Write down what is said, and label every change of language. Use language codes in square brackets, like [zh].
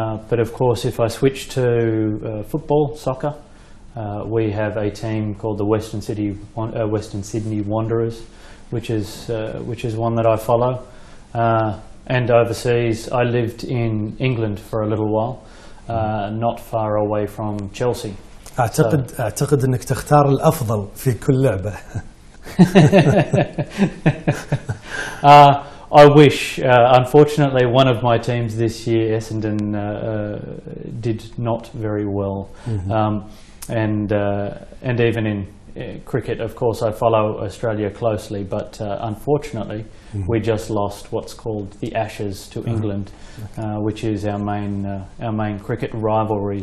[en] But of course, if I switch to football, soccer, we have a team called the Western Sydney Wanderers, which is one that I follow. And overseas, I lived in England for a little while, not far away from Chelsea. [ar] أعتقد أنك تختار الأفضل في كل لعبة. [en] I wish. Unfortunately, one of my teams this year, Essendon, did not very well, and even cricket, of course, I follow Australia closely, but unfortunately, we just lost what's called the Ashes to England, which is our main cricket rivalry.